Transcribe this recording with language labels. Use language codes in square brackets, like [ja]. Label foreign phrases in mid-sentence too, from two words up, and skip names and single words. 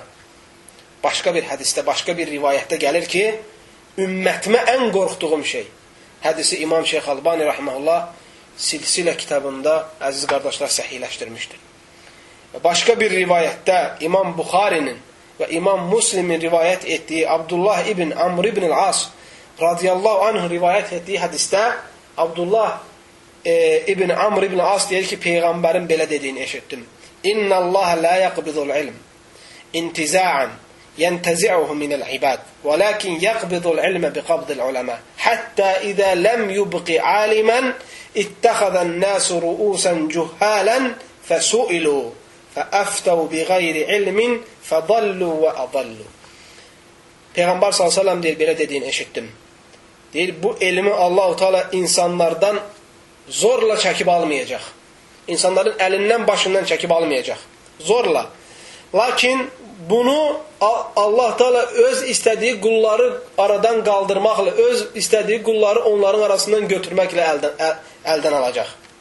[az] Başqa bir hədisdə, başqa bir rivayətdə gəlir ki, ümmətimə ən qorxduğum şey. Hədisi İmam Şeyx Albani rəhməhullah Silsilə kitabında, əziz qardaşlar, səhihləşdirmişdir. Başqa bir rivayətdə İmam Buxarinin və İmam Müslimin rivayət etdiyi Abdullah ibn Amr ibn al-As [ar] رضي الله عنه [az] rivayət etdiyi hədisdə Abdullah ibn Amr ibn al-As deyir ki, Peyğəmbərin belə dediyini eşitdim. [ar] إن الله لا يقبض العلم انتزاعا ينتزعه من العباد ولكن يقبض العلم بقبض العلماء حتى إذا لم يبق عالما اتخذ الناس رؤوسا جهالا فسئلوا فأفتوا بغير علم فضلوا وأضلوا. [az] Peyğəmbər s.ə.v deyir, belə dediyini eşitdim. Deyir, bu elmi Allah-u Teala insanlardan zorla çəkib almayacaq. İnsanların əlindən, başından çəkib almayacaq. Zorla. Lakin bunu Allah Teala öz istədiyi qulları aradan qaldırmaqla, öz istədiyi qulları onların arasından götürməklə əldən alacaq.